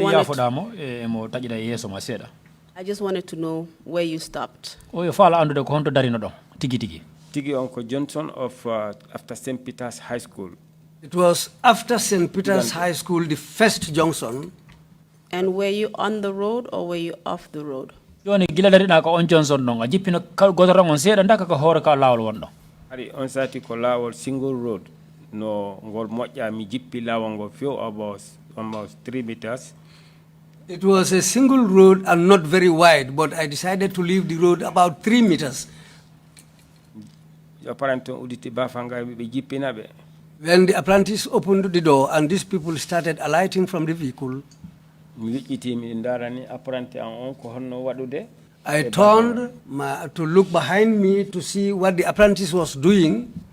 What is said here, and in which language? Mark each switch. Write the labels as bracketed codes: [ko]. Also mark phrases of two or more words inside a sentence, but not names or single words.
[en] just wanted to know where you stopped. Tigi Uncle Johnson of after St. Peter's High School. It was after St. Peter's High School, the first junction. And were you on the road or were you off the road? [ff] Joni gila dari na ko on Johnson no jipino godoro ngon seeda ndaka ko hore ka lawol wonno. Ari on sati ko lawol single road no ngol moƴƴa mi jippi lawol ngo [en] few almost 3 meters. It was a single road and not very wide, but I decided to leave the road about 3 meters. When the apprentice opened the door and these people started alighting from the vehicle, I turned to look behind me to see what the apprentice was doing.